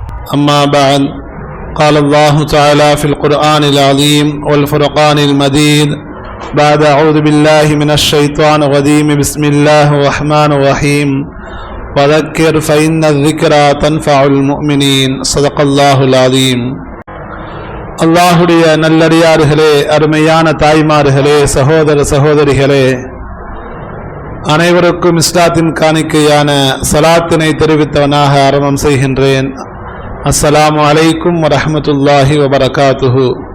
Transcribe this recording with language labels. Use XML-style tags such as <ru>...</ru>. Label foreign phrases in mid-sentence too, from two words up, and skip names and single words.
<ar>أما بعد قال الله تعالى في القرآن العظيم والفرقان المجيد بعد أعوذ بالله من الشيطان الرجيم بسم الله الرحمن الرحيم وذكر فإن الذكرى تنفع المؤمنين صدق الله العظيم.</ar> <ta>அல்லாஹுடைய நல்லடியார்களே, அருமையான தாய்மார்களே, சகோதர சகோதரிகளே, அனைவருக்கும் இஸ்லாத்தின் காணிக்கையான சலாத்தினை தெரிவித்தவனாக ஆரம்பம் செய்கின்றேன்.</ta> <ar>السلام عليكم ورحمة الله وبركاته.</ar>